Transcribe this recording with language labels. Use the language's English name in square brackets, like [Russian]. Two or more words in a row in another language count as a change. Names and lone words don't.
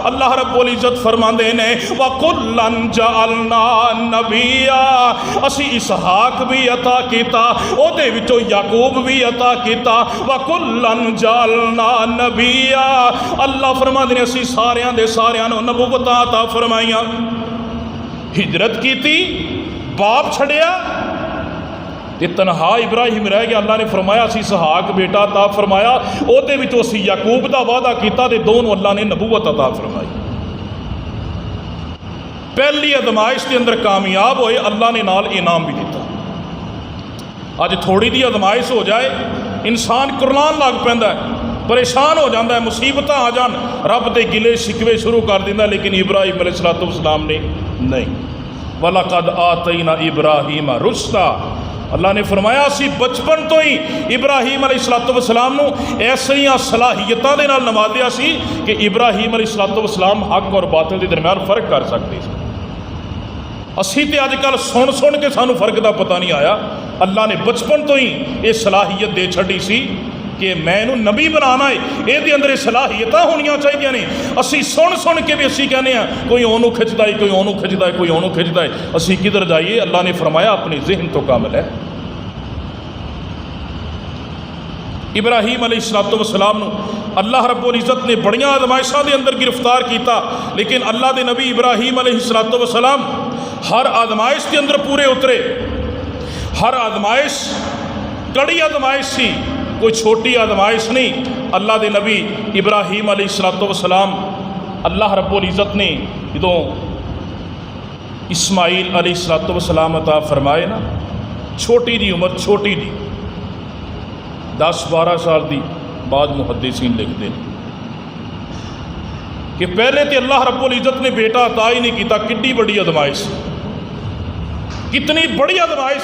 [Punjabi] اللہ رب العزت فرماندے نے [Arabic] وَكُلًّا جَعَلْنَا نَبِيًّا، [Punjabi] اسی اسحاق بھی عطا کیتا، او دے وچوں یعقوب بھی عطا کیتا، [Arabic] وَكُلًّا جَعَلْنَا نَبِيًّا۔ [Punjabi] اللہ فرماندے نے اسی ساریاں دے ساریاں نو نبوتاں عطا فرمائیاں۔ ہجرت کیتی، باپ چھڑیا تے تنہا ابراہیم رہ گیا، اللہ نے فرمایا اسی اسحاق بیٹا عطا فرمایا، او دے وچوں اسی یعقوب دا وعدہ کیتا تے دونوں اللہ نے نبوت عطا فرمائی۔ پہلی ازمائش کے اندر کامیاب ہوئے، اللہ نے نال انعام بھی دیتا۔ اج تھوڑی دی ازمائش ہو جائے انسان کرلان لگ پیندا ہے، پریشان ہو جاندہ ہے، مصیبتاں آ جان رب دے گلے شکوے شروع کر دیندا، لیکن ابراہیم علیہ السلام نے نہیں۔ [Arabic] وَلَقَدْ آتَيْنَا إِبْرَاهِيمَ رُشْدًا۔ [Punjabi] اللہ نے فرمایا اسی بچپن تو ہی ابراہیم علیہ السلام نو ایسیاں صلاحیتاں دے نال نوازیا سی کہ ابراہیم علیہ السلام حق اور باطل دے درمیان فرق کر سکتے سی۔ اسی تے اج کل سن کے سانو فرق دا پتہ نہیں آیا، اللہ نے بچپن تو ہی یہ صلاحیت دے چھڑی سی کہ میں نو نبی بنانا ہے، یہ دے اندر صلاحیتاں ہونیاں چاہیے نے۔ اسی سن کے بھی اسی کہنے ہیں کوئی اونوں کھچدا ہے، کوئی اونوں کھچدا ہے، کوئی اونوں کھچدا ہے، اسی کدھر جائیے؟ اللہ نے فرمایا اپنی ذہن تو کامل ہے۔ ابراہیم علیہ السلام نو اللہ رب العزت نے بڑیاں آزمائشاں دے اندر گرفتار کیتا، لیکن اللہ دے نبی ابراہیم علیہ السلام ہر آزمائش کے اندر پورے اترے۔ ہر آزمائش کڑی آزمائش سی، کوئی چھوٹی آزمائش نہیں۔ اللہ دے نبی ابراہیم علیہ السلام اللہ رب العزت نے جدوں اسماعیل علیہ السلام عطا فرمائے نا، چھوٹی دی عمر، چھوٹی دی 10-12 سال دی، بعد محدثین لکھتے ہیں کہ پہلے تے اللہ رب العزت نے بیٹا عطا ہی نہیں کیتا، کتنی بڑی آزمائش، کتنی بڑی آزمائش۔